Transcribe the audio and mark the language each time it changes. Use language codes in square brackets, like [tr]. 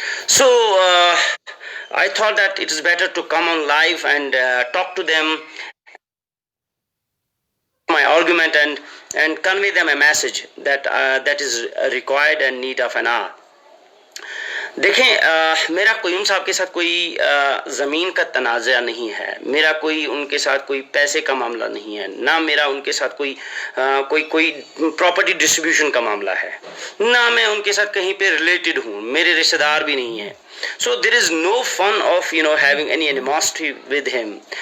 [en] So I thought that it is better to come on live and talk to them, my argument, and convey them a message that that is required and need of an hour. [hi] देखें, मेरा क़य्यूम साहब के साथ कोई ज़मीन का तनाज़ा नहीं है, मेरा कोई उनके साथ कोई पैसे का मामला नहीं है, ना मेरा उनके साथ कोई प्रॉपर्टी डिस्ट्रीब्यूशन का मामला है, ना मैं उनके साथ कहीं पे रिलेटेड हूँ, मेरे रिश्तेदार भी नहीं हैं. [en] So there is no fun of having any animosity with him.